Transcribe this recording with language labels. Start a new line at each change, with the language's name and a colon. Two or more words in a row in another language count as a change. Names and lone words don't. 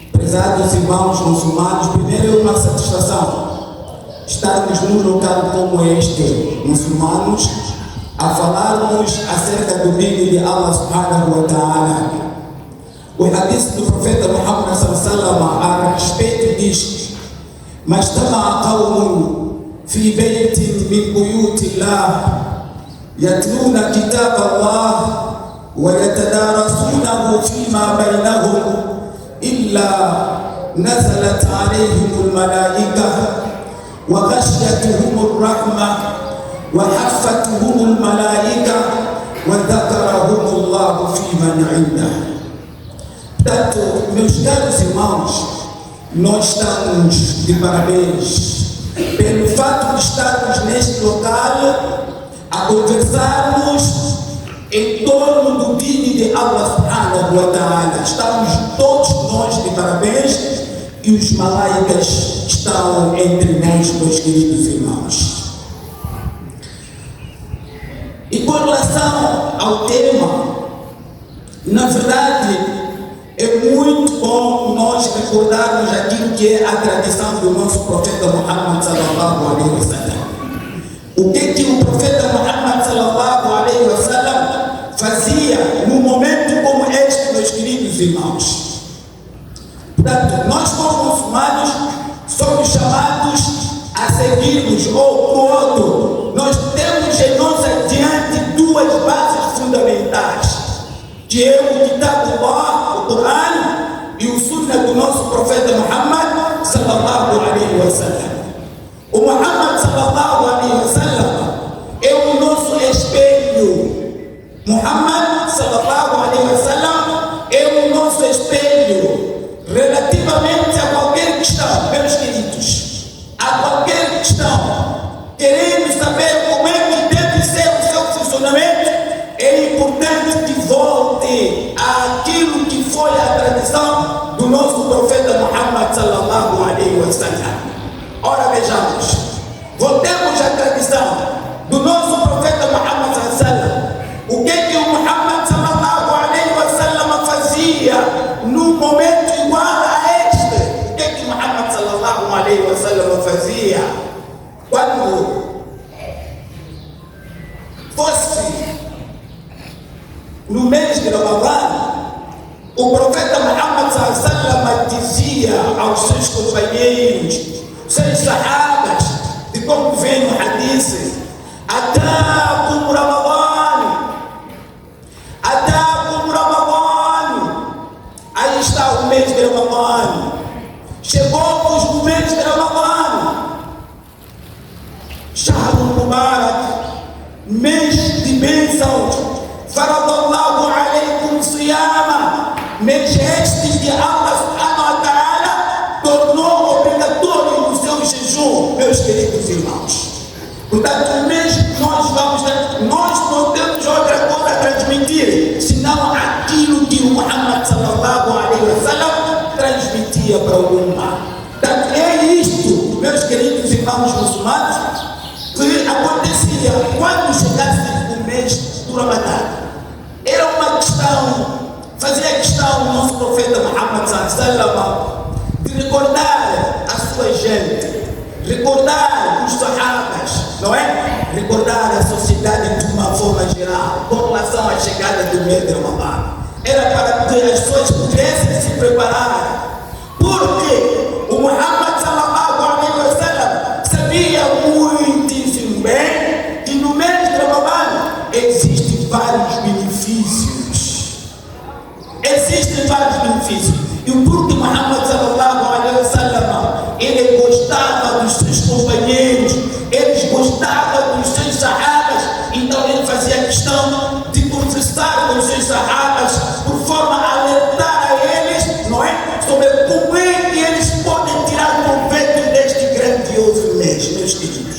Portuguese: Prezados irmãos muçulmanos, primeiro é uma satisfação estarmos num local como este, muçulmanos, a falarmos acerca do dino de
Arabic: الله سبحانه وتعالى.
Portuguese: O hadith do profeta Muhammad sallallahu a respeito diz:
Arabic: ما اجتمع قوم في بيت من بيوت الله يتلون كتاب الله ويتدارسونه فيما بينهم إلا نزلت عليهم الملائكة وغشيتهم الرحمة وحفتهم الملائكة وذكرهم الله فيمن عنده.
Portuguese: Portanto, meus caros irmãos, nós estamos de parabéns pelo fato de estarmos neste local a conversarmos em torno do dino de
Arabic: الله سبحانه وتعالى.
Portuguese: Estamos todos nós de parabéns e os malaicas estão entre nós, meus queridos irmãos. E com relação ao tema, na verdade, é muito bom nós recordarmos aquilo que é a tradição do nosso profeta Muhammad
Arabic: صلى الله عليه وسلم.
Portuguese: O que o profeta Muhammad
Arabic: صلى الله عليه وسلم
Portuguese: fazia num momento como este, meus queridos irmãos. Portanto, nós como muçulmanos somos chamados a seguirmos ou no outro. Nós temos em nós adiante duas bases fundamentais, que é o
Arabic: كتاب الله,
Portuguese: o Corão, e o Sunnah do nosso profeta Muhammad
Arabic: صلى الله عليه وسلم.
Portuguese: O Muhammad
Arabic: صلى الله عليه وسلم
Portuguese: é o nosso espelho. Muhammad
Arabic: صلى الله عليه وسلم
Portuguese: é o nosso espelho relativamente a qualquer questão, meus queridos, a qualquer questão. Queremos saber como é que deve ser o seu funcionamento. É importante que volte àquilo que foi a tradição do nosso profeta Muhammad
Arabic: صلى الله عليه وسلم.
Portuguese: Ora, vejamos, voltemos à tradição do nosso profeta Muhammad
Arabic: صلى الله عليه وسلم.
Portuguese: O que o Muhammad
Arabic: صلى الله عليه وسلم
Portuguese: fazia num momento igual a este? O que Muhammad
Arabic: صلى الله عليه وسلم
Portuguese: fazia quando fosse no mês de Ramadã? O profeta Muhammad
Arabic: صلى الله عليه وسلم
Portuguese: dizia aos seus companheiros, seus sahabas, de como vem no hadith:
Arabic: أتاكم رمضان أتاكم رمضان.
Portuguese: Aí está o mês de Ramadã. Chegou-vos o mês de Ramadã.
Arabic: الشهر المبارك,
Portuguese: mês de bênçãos.
Arabic: فرض الله عليكم صيامه,
Portuguese: mês este de
Arabic: الله سبحانه وتعالى
Portuguese: tornou obrigatório o seu jejum, meus queridos irmãos. Portanto, o mês que nós vamos ter, nós não temos outra coisa a transmitir senão aquilo que o Muhammad
Arabic: صلى الله عليه وسلم
Portuguese: transmitia para o Ummah. Portanto, é isto, meus queridos irmãos muçulmanos, que acontecia quando chegasse o mês do Ramadã. Era uma questão, fazia questão o nosso profeta Muhammad
Arabic: صلى الله عليه وسلم
Portuguese: de recordar a sua gente, recordar os sahabas, não é? Recordar a sociedade de uma forma geral com relação à chegada do mês de Ramadã. Era para que as pessoas pudessem se preparar, porque o Muhammad
Arabic: صلى الله عليه وسلم
Portuguese: sabia muitíssimo bem que no mês de Ramadã existem vários benefícios. Existem vários benefícios. E porque Muhammad
Arabic: صلى الله عليه وسلم,
Portuguese: ele gostava dos seus companheiros, ele gostava dos seus sahabas, então ele fazia questão de conversar com os seus sahabas por forma a alertar a eles, não é? Sobre como é que eles podem tirar proveito deste grandioso mês, meus queridos.